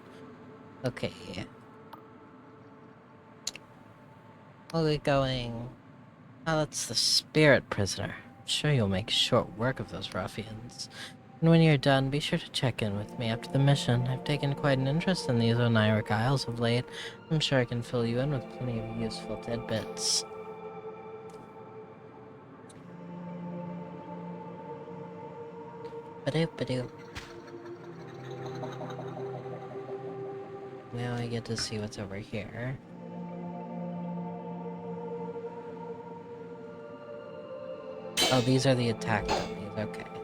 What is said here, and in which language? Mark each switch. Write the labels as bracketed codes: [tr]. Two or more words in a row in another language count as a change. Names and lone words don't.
[en] Okay. We'll get going. Oh, that's the spirit prisoner. I'm sure you'll make short work of those ruffians. And when you're done, be sure to check in with me after the mission. I've taken quite an interest in these Oniric Isles of late. I'm sure I can fill you in with plenty of useful tidbits. Ba-doop-ba-doop. Now I get to see what's over here. Oh, these are the attack dummies, okay.